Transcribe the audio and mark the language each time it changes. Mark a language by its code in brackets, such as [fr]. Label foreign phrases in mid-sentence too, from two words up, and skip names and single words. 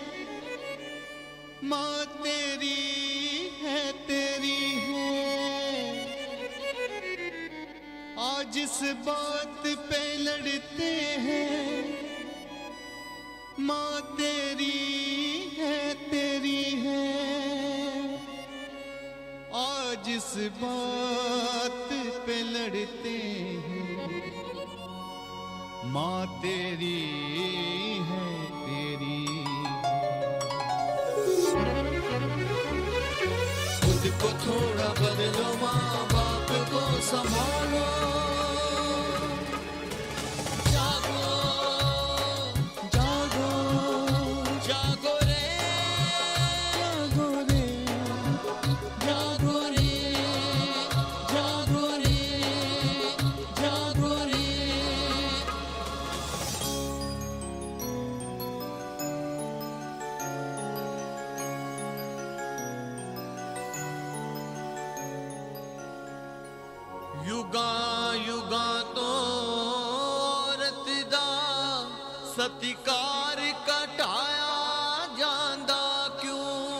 [hi] माँ तेरी है, आज इस बात पे लड़ते हैं माँ तेरी है, आज इस बात पे लड़ते हैं माँ तेरी है, खुद को थोड़ा बदलो माँ बाप को संभालो, जागो जागो जागो रे जागो रे जागो रे जागो रे जागो रे। [pa] युगां युगां तो औरत दा सतिकार घटाया जांदा क्यों,